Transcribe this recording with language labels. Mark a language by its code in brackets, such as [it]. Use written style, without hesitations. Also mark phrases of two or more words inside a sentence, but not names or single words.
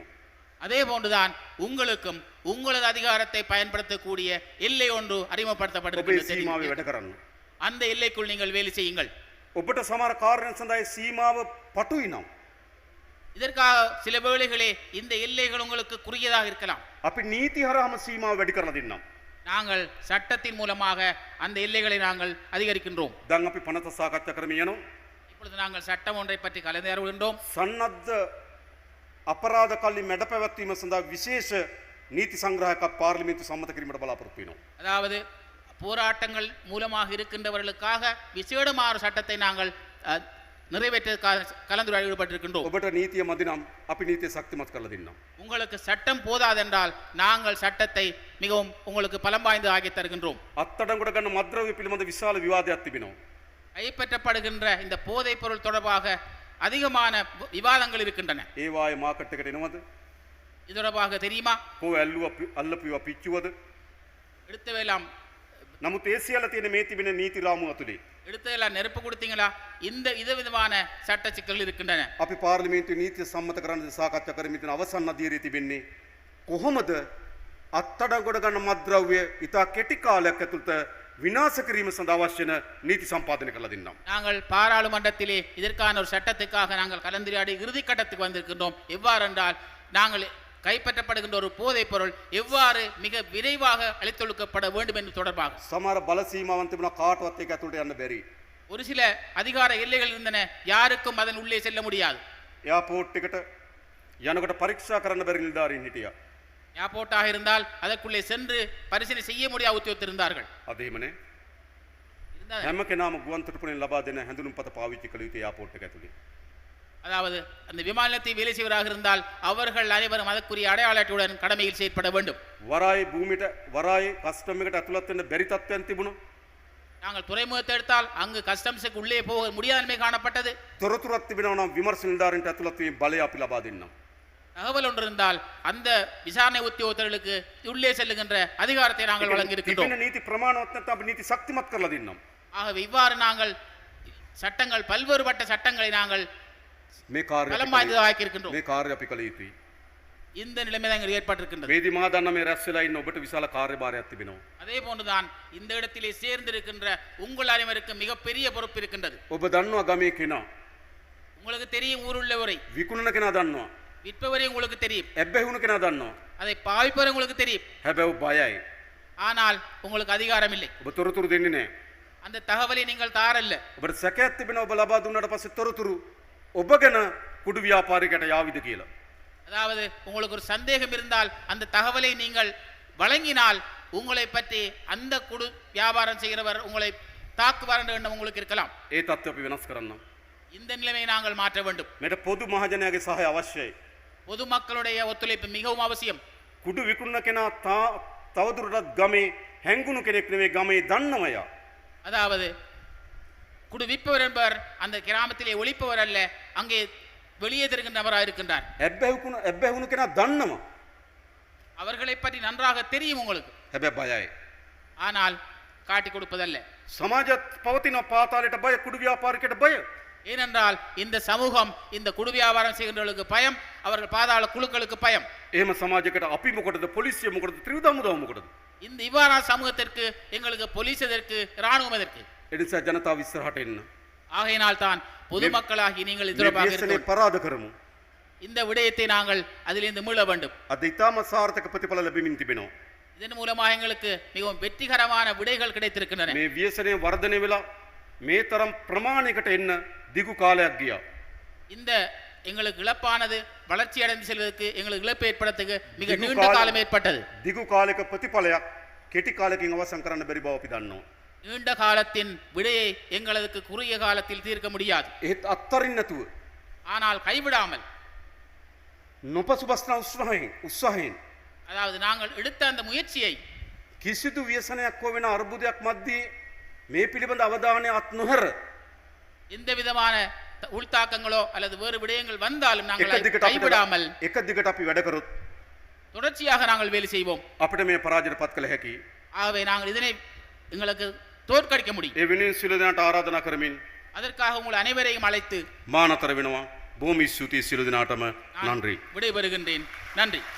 [ta] அதே போன்றுதான் உங்களுக்கும் உங்களது அதிகாரத்தை பயன்படுத்தக்கூடிய எல்லை ஒன்று [si] ඔබේ [ta] அறிமுகப்படுத்தப்பட்டிருக்கிறது. [si] සීමාවේ වැඩ කරන්න. [ta] அந்த எல்லைக்குள் நீங்கள் வேலை செய்யுங்கள். [si] ඔබට සමහර කාර්යයන් සඳහා සීමාව පටුයි නම් [ta] இதற்காக சில வேளைகளே இந்த எல்லைகள் உங்களுக்கு குறுகியதாக இருக்கலாம். [si] අපි නීති හරහාම සීමාව වැඩි කරලා දෙන්නම්. [ta] நாங்கள் சட்டத்தின் மூலமாக அந்த எல்லைகளை நாங்கள் அதிகரிக்கின்றோம். [si] දැන් අපි පනත සාකච්ඡා කරමින් යනවා. [ta] இப்பொழுது நாங்கள் சட்டம் ஒன்றை பற்றி கலந்தாய்வுகின்றோம். [si] සන්නද්ධ අපරාධ කල්ලි මැඩ පැවැත්වීම සඳහා විශේෂ නීති සංග්‍රහයක් පාර්ලිමේන්තු සම්මත කිරීමට බලාපොරොත්තු වෙනවා. [ta] அதாவது போராட்டங்கள் மூலமாக இருக்கின்றவர்களுக்காக விசேடமான சட்டத்தை நாங்கள் நிறைவேற்ற கலந்துரையாடல் ஈடுபட்டிருக்கின்றோம். [si] ඔබට නීතිය මදි නම් අපි නීතිය ශක්තිමත් කරලා දෙන්නම්. [ta] உங்களுக்கு சட்டம் போதாதென்றால் நாங்கள் சட்டத்தை மிகவும் உங்களுக்கு பலம் வாய்ந்து ஆக்கி தருகின்றோம். [si] අත්අඩංගුවට ගන්න මද්ද්‍රව්‍ය පිළිබඳ විශාල විවාදයක් තිබෙනවා. [ta] கைப்பற்றப்படுகின்ற இந்த போதைப் பொருள் தொடர்பாக அதிகமான விவாதங்கள் இருக்கின்றன. [si] ඒවායේ මාකට් එකට එනවද? [ta] இது தொடர்பாக தெரியுமா? [si] කෝ ඇල්ලුවා අල්ලපුවා පිච්චුවද? [ta] எடுத்தவையெல்லாம் [si] නමුත් ඒ සියල්ල තියෙන මේ තිබෙන නීති රාමුව ඇතුලේ. [ta] எடுத்ததெல்லாம் நெருப்பு கொடுத்தீங்களா? இந்த விதமான சட்ட சிக்கல்கள் இருக்கின்றன. [si] අපි පාර්ලිමේන්තුවේ නීතිය සම්මත කරන්න සාකච්ඡා කරමින් තියෙන අවසන් අධීරයේ තිබෙන්නේ කොහොමද අත්අඩංගුවට ගන්න මත්ද්‍රව්‍ය ඉතා කෙටි කාලයක් ඇතුළත විනාශ කිරීම සඳහා අවශ්‍ය වෙන නීති සම්පාදනය කරලා දෙන්නම්. [ta] நாங்கள் பாராளுமன்றத்திலே இதற்கான ஒரு சட்டத்துக்காக நாங்கள் கலந்துரையாடி இறுதி கட்டத்துக்கு வந்திருக்கின்றோம். எவ்வாறு என்றால் நாங்கள் கைப்பற்றப்படுகின்ற ஒரு போதைப் பொருள் எவ்வாறு மிக விரைவாக அழித்தொழுக்கப்பட வேண்டும் என்று தொடர்பாக [si] සමහර බල සීමාවන් තිබුණා කාටවත් ඒක ඇතුළට යන්න බැරි. [ta] ஒரு சில அதிகார எல்லைகள் இருந்தன, யாருக்கும் அதன் உள்ளே செல்ல முடியாது. [si] එයාපෝට් එකට යනකොට පරීක්ෂා කරන්න බැරි නිලධාරීන් හිටියා. [ta] ஏர்போர்ட்டாக இருந்தால் அதற்குள்ளே சென்று பரிசீலனை செய்ய முடியாத உத்தியோகத்தர் இருந்தார்கள். [si] අද එහෙමනේ. [ta] இருந்தால் [si] හැම කෙනාම ගුවන් තොටුපළෙන් ලබා දෙන හැඳුනුම්පත පාවිච්චි කළ යුතු එයාපෝට් එක ඇතුලේ. [ta] அதாவது அந்த விமான நிலையத்தில் வேலை செய்வராக இருந்தால் அவர்கள் அனைவரும் அதற்குரிய அடையாள அட்டையுடன் கடமையில் செயற்பட வேண்டும். [si] වරායි භූමියට වරායි කස්ටම් එකට ඇතුළත් වෙන්න බැරි තත්ත්වයන් තිබුණා. [ta] நாங்கள் துறைமுகத்தை எடுத்தால் அங்கு கஸ்டம்ஸுக்கு உள்ளே போக முடியாத நிலைமை காணப்பட்டது. [si] තොරතුරක් තිබෙනවා නම් විමර්ශන නිලධාරීන්ට ඇතුළත් වීම බලය අපි ලබා දෙන්නම්. [ta] தகவல் ஒன்று இருந்தால் அந்த விசாரணை உத்தியோகத்தர்களுக்கு உள்ளே செல்லுகின்ற அதிகாரத்தை நாங்கள் வழங்கி இருக்கின்றோம். [si] තිබෙන නීති ප්‍රමාණවත් නැත්නම් අපි නීති ශක්තිමත් කරලා දෙන්නම්. [ta] ஆகவே இவ்வாறு நாங்கள் சட்டங்கள் பல்வேறுபட்ட சட்டங்களை நாங்கள் [si] මේ කාර්යය [ta] பலம் வாய்ந்ததாக்கி இருக்கின்றோம். [si] මේ කාර්යය අපි කළ යුතුයි. [ta] இந்த நிலைமை தான் இங்கு ஏற்பட்டிருக்கின்றது. [si] මේදී මා දන්න මේ රැස් වෙලා ඉන්න ඔබට විශාල කාර්යභාරයක් තිබෙනවා. [ta] அதே போன்றுதான் இந்த இடத்திலே சேர்ந்திருக்கின்ற உங்கள் அனைவருக்கு மிகப்பெரிய பொறுப்பு இருக்கின்றது. [si] ඔබ දන්නවා ගමේ කෙනා. [ta] உங்களுக்கு தெரியும் ஊருள்ளவரை, [si] විකුණන කෙනා දන්නවා. [ta] விற்பவரை உங்களுக்கு தெரியும், [si] ඇබ්බැහි වුණ කෙනා දන්නවා. [ta] அதை பாவிப்பவரை உங்களுக்கு தெரியும். [si] හැබැයි ඔබ බයයි. [ta] ஆனால் உங்களுக்கு அதிகாரம் இல்லை. [si] ඔබ තොරතුරු දෙන්නේ නැහැ. [ta] அந்த தகவலை நீங்கள் தாரல்ல. [si] ඔබට සැකයක් තිබෙනවා ඔබ ලබා දුන්නාට පස්සේ තොරතුරු ඔබ ගැන කුඩු ව්‍යාපාරිකයට යාවිද කියලා. [ta] அதாவது உங்களுக்கு ஒரு சந்தேகம் இருந்தால் அந்த தகவலை நீங்கள் வழங்கினால் உங்களை பற்றி அந்த குடு வியாபாரம் செய்கிறவர் உங்களை தாக்குவார் என்ற எண்ணம் உங்களுக்கு இருக்கலாம். [si] ඒ தත්ත්වය අපි වෙනස් කරන්න. [ta] இந்த நிலைமையை நாங்கள் மாற்ற வேண்டும். [si] මේට පොදු මහජනයාගේ සහාය අවශ්‍යයි. [ta] பொதுமக்களுடைய ஒத்துழைப்பு மிகவும் அவசியம். [si] කුඩු විකුණන කෙනා තවදුරටත් ගමේ හැංගුණු කෙනෙක් නෙවෙයි, ගමේ දන්නවයා. [ta] அதாவது குடு விற்பவர் என்பவர் அந்த கிராமத்திலே ஒழிப்பவர் அல்ல, அங்கே வெளியே தெரிகின்ற நபராக இருக்கின்றார். [si] ඇබ්බැහි වුණ කෙනා දන්නවා. [ta] அவர்களை பற்றி நன்றாக தெரியும் உங்களுக்கு, [si] හැබැයි බයයි. [ta] ஆனால் காட்டி கொடுப்பதல்ல. [si] සමාජත් පවතින පාතාලයට බය, කුඩු ව්‍යාපාරිකයට බය. [ta] ஏனென்றால் இந்த சமூகம் இந்த குடு வியாபாரம் செய்கின்றவர்களுக்கு பயம், அவர்கள் பாதாள குழுக்களுக்கு பயம். [si] එහෙම සමාජයකට අපි මොකටද, පොලිසිය මොකටද, ත්‍රිවිධ හමුදාව මොකටද? [ta] இந்த இவ்வாறான சமூகத்திற்கு எங்களுக்கு போலீஸ் எதற்கு, இராணுவம் எதற்கு? [si] ඒ නිසා ජනතාව ඉස්සරහට එන්න. [ta] ஆகையினால் தான் பொதுமக்களாகி நீங்கள் இது தொடர்பாக [si] මේ [ta] இருக்கணும். [si] පරාද කරමු. [ta] இந்த விடயத்தை நாங்கள் அதிலிருந்து மீள வேண்டும். [si] අද ඉතාම සාර්ථක ප්‍රතිඵල ලැබෙමින් තිබෙනවා. [ta] இதன் மூலமாக எங்களுக்கு மிகவும் வெற்றிகரமான விடைகள் கிடைத்திருக்கின்றன. [si] මේ ව්‍යසනය වර්ධනය වෙලා මේ තරම් ප්‍රමාණයකට එන්න දිගු කාලයක් ගියා. [ta] இந்த எங்களுக்கு இழப்பானது வளர்ச்சி அடைந்து செல்வதற்கு எங்களுக்கு இழப்பு ஏற்படுறதுக்கு மிக [si] දිගු [ta] நீண்ட காலம் ஏற்பட்டது. [si] දිගු කාලයක ප්‍රතිඵලයක් කෙටි කාලයකින් අවසන් කරන්න බැරි බව අපි දන්නවා. [ta] நீண்ட காலத்தின் விடையை எங்களுக்கு குறுகிய காலத்தில் தீர்க்க முடியாது. [si] ඒත් අත්තරින් නැතුව [ta] ஆனால் கைவிடாமல், [si] නොපසුබස්න උත්සාහයෙන් [ta] அதாவது நாங்கள் எடுத்த அந்த முயற்சியை [si] කිසිදු ව්‍යසනයක් හෝ වෙන අර්බුදයක් මැද්දේ මේ පිළිබඳ අවධානය අත් නොහැර [ta] எந்த விதமான உள்தாக்கங்களோ அல்லது வேறு விடயங்கள் வந்தாலும் [si] එක [ta] நாங்கள் [si] දිගට [ta] கைவிடாமல் [si] එක දිගට අපි වැඩ කරොත් [ta] தொடர்ச்சியாக நாங்கள் வேலை செய்வோம். [si] අපිට මේ පරාජයට පත් කළ හැකි. [ta] ஆகவே நாங்கள் இதனை எங்களுக்கு தோற்கடிக்க முடியும். [si] ඒ වෙනුවෙන් සියලු දෙනාට ආරාධනා කරමින් [ta] அதற்காக உங்கள் அனைவரையும் அழைத்து [si] මා නතර වෙනවා. බොහොම ස්තුතියි සියලු දෙනාටම. නன்றி. [ta] விடைபெறுகின்றேன். நன்றி.